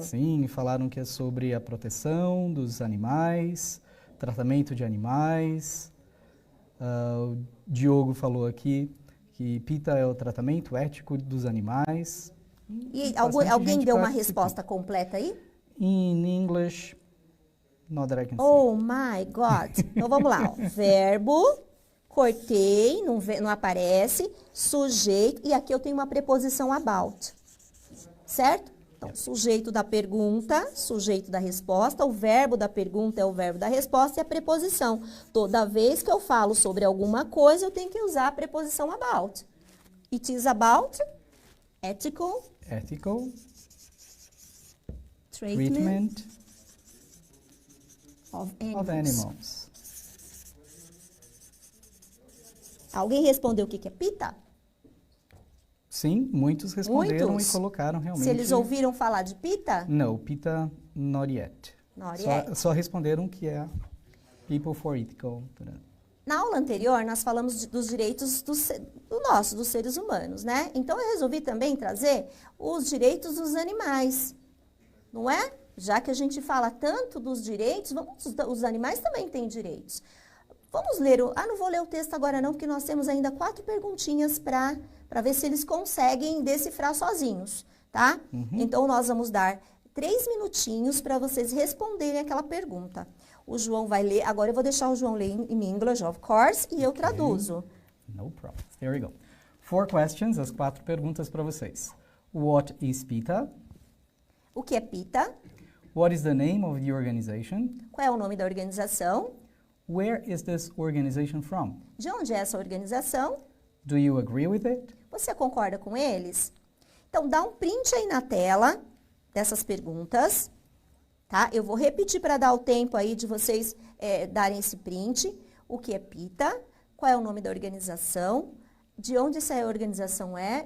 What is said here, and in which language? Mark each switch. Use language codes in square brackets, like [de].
[pt] Sim, falaram que é sobre a proteção dos animais, tratamento de animais. O Diogo falou aqui que PITA é o tratamento ético dos animais. E alguém deu uma resposta completa aí? [en] In English, not that I can see. Oh my God! [pt] Então vamos lá. Ó. Verbo, cortei, não aparece, sujeito, e aqui eu tenho uma preposição about. Certo? Então, sujeito da pergunta, sujeito da resposta, o verbo da pergunta é o verbo da resposta e a preposição. Toda vez que eu falo sobre alguma coisa, eu tenho que usar a preposição about. [en] It is about ethical treatment of animals. [pt] Alguém respondeu o que é PITA? Sim, muitos responderam Muitos? e colocaram realmente. Se eles ouviram falar de PITA? Não, PITA [en] not yet. [pt] Só responderam que é [en] People for Ethical. [pt] Na aula anterior, nós falamos dos direitos dos seres humanos, né? Então, eu resolvi também trazer os direitos dos animais, não é? Já que a gente fala tanto dos direitos, os animais também têm direitos. Vamos ler não vou ler o texto agora não, porque nós temos ainda 4 perguntinhas para ver se eles conseguem decifrar sozinhos, tá? Então, nós vamos dar 3 minutinhos para vocês responderem aquela pergunta. O João vai ler, agora eu vou deixar o João ler em English, [en] of course, [pt] e eu traduzo. [en] No problem. There we go. 4 questions, [pt] as 4 perguntas para vocês. [en] What is PITA? [pt] O que é PITA? [en] What is the name of the organization? [pt] Qual é o nome da organização? [en] Where is this organization from? [pt] De onde é essa organização? [en] Do you agree with it? [pt] Você concorda com eles? Então, dá um print aí na tela dessas perguntas, tá? Eu vou repetir para dar o tempo aí de vocês darem esse print. O que é PITA? Qual é o nome da organização? De onde essa organização é?